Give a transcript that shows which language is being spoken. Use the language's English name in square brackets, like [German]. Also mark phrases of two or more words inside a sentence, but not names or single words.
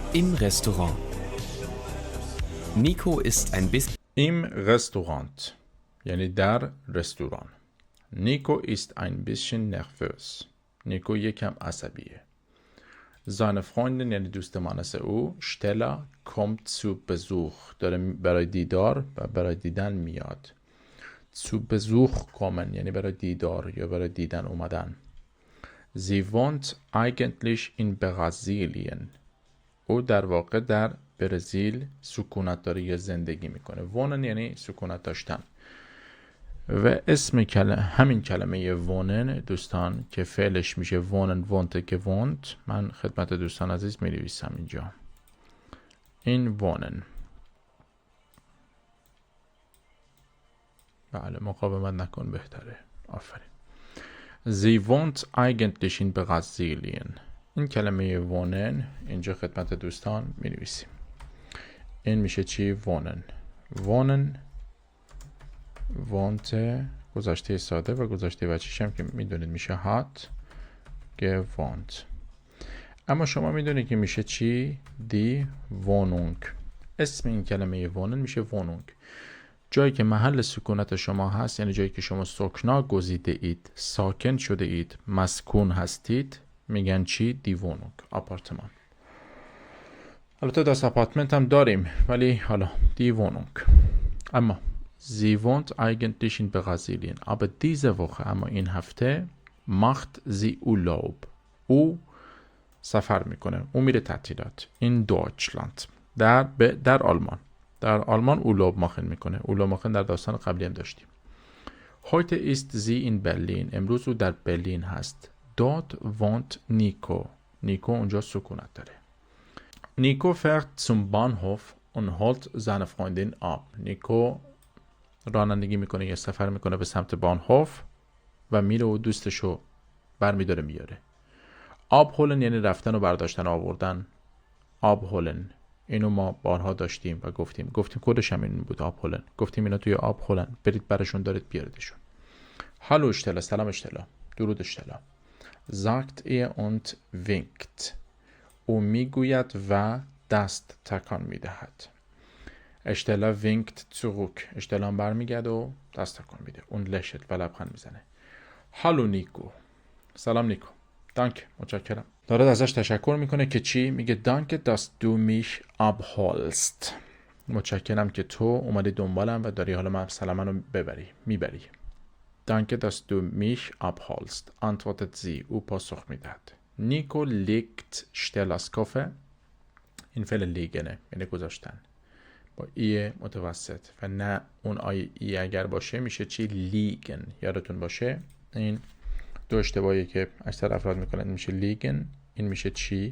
[German] Im Restaurant. Nico ist ein bisschen Im Restaurant [Persian] یعنی در رستوران. [German] Nico ist ein bisschen nervös. [Persian] Nico یکم عصبیه. [German] Seine Freundin [Persian] یعنی دوست مانس او [German] Stella kommt zu Besuch [Persian] داره برای دیدار و برای دیدن میاد. [German] zu Besuch kommen [Persian] یعنی برای دیدار یا برای دیدن اومدن. [German] Sie wohnt eigentlich in Brasilien. [Persian] او در واقع در برزیل سکونت داره یا زندگی میکنه. wohnen یعنی سکونت داشتن. و اسم همین کلمه wohnen دوستان که فعلش میشه [German] wohnen wohnte gewohnt [Persian] من خدمت دوستان عزیز می نویسم اینجا. این wohnen. بله مقاومت نکن بهتره. آفرین. [German] Sie wohnt eigentlich in Brasilien. [Persian] این کلمه wohnen اینجا خدمت دوستان می نویسیم. این میشه چی؟ wohnen. [German] wohnen wohnte [Persian] گذشته ساده و گذشته وجهش هم که میدونید میشه [German] hat gewohnt. [Persian] اما شما میدونید که میشه چی؟ [German] die Wohnung. [Persian] اسم این کلمه wohnen میشه wohnung. جایی که محل سکونت شما هست یعنی جایی که شما سکنا گزیده اید، ساکن شده اید، مسکون هستید میگن چی؟ [German] die Wohnung. [Persian] آپارتمان. البته [German] das Apartment [Persian] هم داریم ولی حالا [German] die Wohnung. اما Sie wohnt eigentlich in Brasilien. Aber diese Woche, [Persian] اما این هفته [German] macht sie Urlaub. [Persian] او سفر میکنه. او میره تعطیلات. [German] In Deutschland. [Persian] در آلمان. در آلمان [German] Urlaub machen [Persian] میکنه. [German] Urlaub machen [Persian] در داستان قبلی هم داشتیم. [German] Heute ist sie in Berlin. [Persian] امروز او در برلین هست. [German] Dort wohnt Nico. [Persian] Nico اونجا سکونت داره. [German] Nico fährt zum Bahnhof und holt seine Freundin ab. [Persian] Nico رانندگی میکنه یا سفر میکنه به سمت بانهوف و میره و دوستشو برمیداره میاره. آب هولن یعنی رفتن و برداشتن آوردن. آب هولن اینو ما بارها داشتیم و گفتیم کدش هم این بود. آب هولن گفتیم اینا توی آب هولن برید برشون دارید بیاردشون. هالو اشتلا سلام اشتلا درود اشتلا. [German] sagt er und winkt. [Persian] او میگوید و دست تکان میدهد. [German] Stella winkt zurück. [Persian] اشتلا برمیگرده و دست تکان میده. اون lächelt و لبخند میزنه. هالو نیکو. سلام نیکو. دانک. متشکرم. داره ازش تشکر میکنه که چی؟ میگه [German] Danke dass du mich abholst. [Persian] متشکرم که تو اومدی دنبالم و داری حالا مثلا منو میبری. [German] Danke dass du mich abholst. antwortet sie. [Persian] او پاسخ میدهد. نیکو [German] legt Stellas Koffer. [Persian] این فعل لیگنه یعنی گذاشتن. با ای متوسط و نه اون ای اگر باشه میشه چی؟ [German] لیگن. [Persian] یادتون باشه این دو اشتباهی که اکثر افراد میکنن میشه لیگن این میشه چی؟